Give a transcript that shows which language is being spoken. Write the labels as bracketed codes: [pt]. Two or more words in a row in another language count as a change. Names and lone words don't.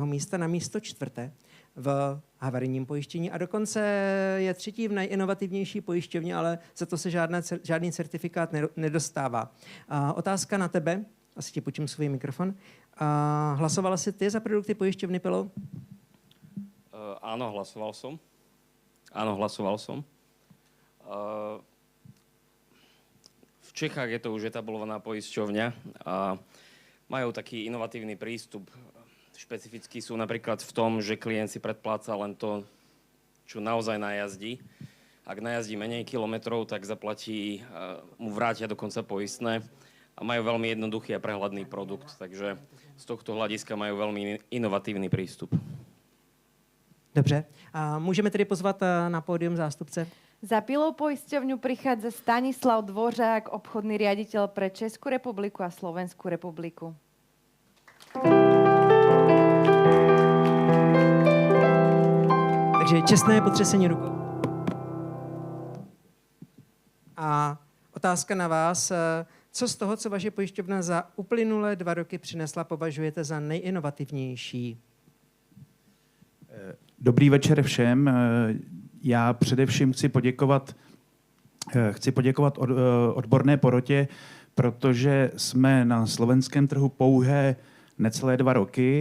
[cs] místa na místo 4. v havarijním pojištění a dokonce je třetí v nejinovativnější pojišťovně, ale za to se žádný certifikát nedostává. Otázka na tebe, asi ti půjčím svůj mikrofon. Hlasovala si ty za produkty pojišťovny Pillow? [sk] Áno, hlasoval som. V Čechách je to už etablovaná poisťovňa a majú taký inovatívny prístup. Špecificky sú napríklad v tom, že klient si predpláca len to, čo naozaj najazdí. Ak najazdí menej kilometrov, tak zaplatí, mu vrátia dokonca poistné a majú veľmi jednoduchý a prehľadný produkt. Takže z tohto hľadiska majú veľmi inovatívny prístup. [cs] Dobře. A můžeme tedy pozvat na pódium zástupce? [sk] Za Pillow poisťovňu prichádza Stanislav Dvořák, obchodný riaditeľ pre Českú republiku a Slovenskú republiku. [cs] Takže čestné potřesení rukou. A otázka na vás. Co z toho, co vaše pojišťovna za uplynulé 2 roky přinesla, považujete za nejinovativnější? Dobrý večer všem. Já především chci poděkovat odborné porotě, protože jsme na slovenském trhu pouhé necelé 2 roky.